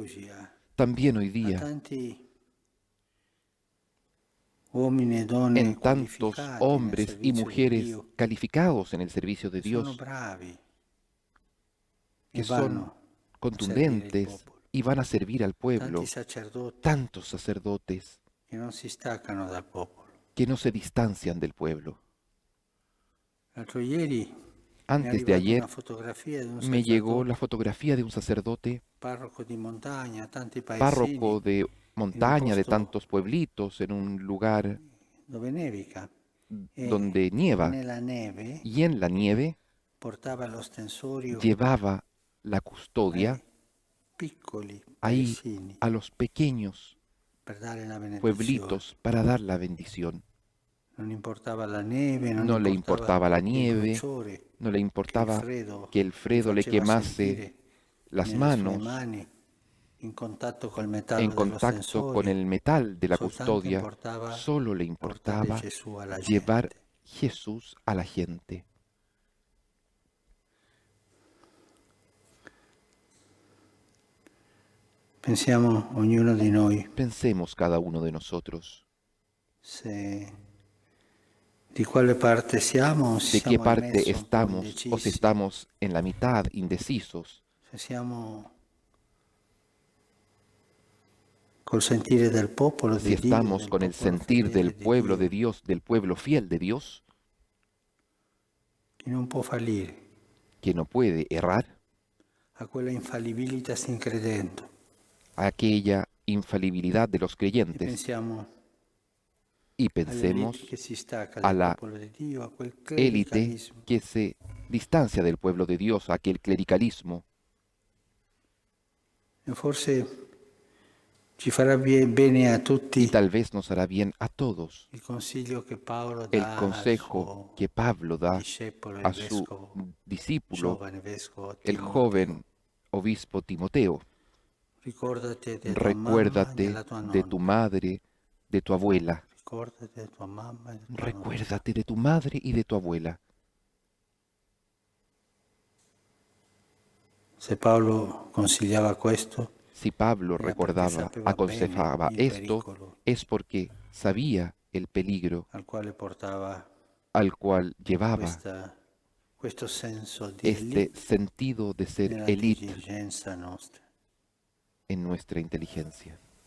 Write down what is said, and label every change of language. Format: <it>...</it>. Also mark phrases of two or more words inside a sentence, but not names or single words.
<es>también hoy día</es> <it>tanti uomini e donne</it> <es>en tantos</es> <it>qualificati nel</it> <es>hombres y</es> <it>servizio di</it> <es>mujeres</es> <it>Dio,</it> <es>calificados en el servicio de</es> <it>sono</it> <es>Dios,</es> <it>bravi</it> <es>que</es> <it>e</it> <es>son</es> <it>vanno a servire il</it> <es>contundentes</es> <it>popolo.</it> <es>y van a servir al</es> <it>Tanti</it> <es>pueblo,</es> <it>sacerdoti</it> <es>tantos sacerdotes</es> <it>che non si staccano dal popolo.</it> <es>que no se distancian del pueblo.</es> <it>L'altro ieri mi è</it> <es>Antes de</es> <it>arrivata una</it> <es>ayer</es> <it>fotografia di un</it> <es>me llegó la</es> <it>sacerdote,</it> <es>fotografía de un sacerdote,</es> <it>parroco di montagna, tanti paesini,</it> <es>párroco de</es> <it>in un</it> <es>montaña de</es> <it>posto</it> <es>tantos pueblitos, en un lugar</es> <it>dove nevica</it> <es>donde</es> <it>e</it> <es>nieva,</es> <it>nella neve</it> <es>y en la nieve</es> <it>portava l'ostensorio</it> <es>llevaba la custodia</es> <it>ai piccoli</it> <es>ahí</es> <it>paesini</it> <es>a los pequeños</es> <it>per dare la benedizione.</it> <es>pueblitos para dar la bendición.</es> <it>Non importava la neve, non</it> <es>No le</es> <it>importava</it> <es>importaba la</es> <it>il</it> <es>nieve,</es> <it>bruciore</it> <es>no le</es> <it>che il</it> <es>importaba</es> <it>freddo</it> <es>que el</es> <it>gli</it> <es>Fredo le</es> <it>faceva</it> <es>quemase</es> <it>sentire</it> <es>las</es> <it>nelle sue</it> <es>manos</es> <it>mani in contatto col</it> <es>en</es> <it>metallo</it> <es>contacto con</es> <it>dell'ostensorio.</it> <es>el metal de la</es> <it>Soltanto</it> <es>custodia,</es> <it>importava</it> <es>solo le</es> <it>portare</it> <es>importaba</es> <it>Gesù alla</it> <es>llevar</es> <it>gente.</it> <es>Jesús a la gente.</es> <it>Pensiamo ognuno di noi</it> <es>Pensemos cada uno de nosotros</es> <it>di quale parte siamo, o se</it> <es>de qué</es> <it>siamo in</it> <es>parte</es> <it>mezzo un po'</it> <es>estamos o si</es> <it>indecisi,</it> <es>estamos en la mitad, indecisos,</es> <it>se siamo col sentire del popolo</it> <es>si</es> <it>di Dio,</it> <es>estamos</es> <it>del</it> <es>con el</es> <it>popolo</it> <es>sentir del</es> <it>fedele di</it> <es>pueblo de</es> <it>Dio,</it> <es>Dios, del pueblo fiel de Dios,</es> <it>che non può fallire,</it> <es>que no puede errar,</es> <it>a quella infallibilità sin credendo.</it> <es>a aquella infalibilidad de los</es> <it>E</it> <es>creyentes,</es> <it>pensiamo</it> <es>y</es> <it>all'elite</it> <es>pensemos</es> <it>che si stacca</it> <es>a</es> <it>dal</it> <es>la</es> <it>popolo di Dio, a quel</it> <es>élite</es> <it>clericalismo.</it> <es>que se distancia del pueblo de Dios, aquel clericalismo.</es> <it>E forse ci farà bene a</it> <es>Y</es> <it>tutti</it> <es>tal vez nos hará bien a todos</es> <it>il consiglio che Paolo</it> <es>el</es> <it>dà al</it> <es>consejo</es> <it>suo</it> <es>que Pablo da</es> <it>discepolo, il</it> <es>a su</es> <it>vescovo,</it> <es>discípulo,</es> <it>giovane vescovo</it> <es>el</es> <it>Timoteo.</it> <es>joven obispo Timoteo.</es> <it>Ricordati di tua mamma e</it> <es>Recuérdate</es> <it>della tua</it> <es>de tu</es> <it>nonna.</it> <es>madre, de tu abuela.</es> <it>Ricordati di tua mamma e di tua nonna.</it> <es>Recuérdate de tu madre y de tu abuela.</es> <it>Se Paolo consigliava questo,</it> <es>Si Pablo</es> <it>era perché</it> <es>recordaba,</es> <it>sapeva bene</it> <es>aconsejaba</es> <it>il</it> <es>esto,</es> <it>pericolo</it> <es>es porque sabía el peligro</es> <it>al quale portava</it> <es>al cual llevaba</es> <it>questo senso di</it> <es>este</es> <it>elite</it> <es>sentido de ser</es> <it>nella</it> <es>élite</es> <it>diligenza nostra.</it> <es>en nuestra inteligencia.</es>